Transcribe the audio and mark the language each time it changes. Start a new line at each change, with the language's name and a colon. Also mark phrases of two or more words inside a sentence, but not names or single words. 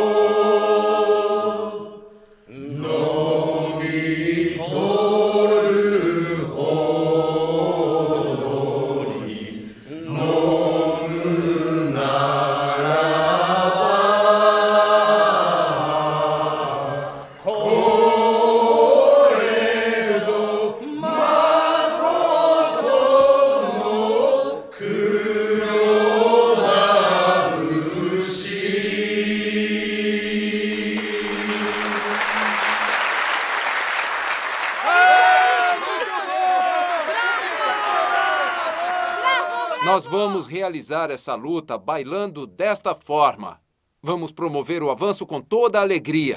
Japanese: 飲み取るほどに飲むならば、これぞ誠の黒田節.
Portuguese: Nós vamos realizar essa luta bailando desta forma. Vamos promover o avanço com toda a alegria.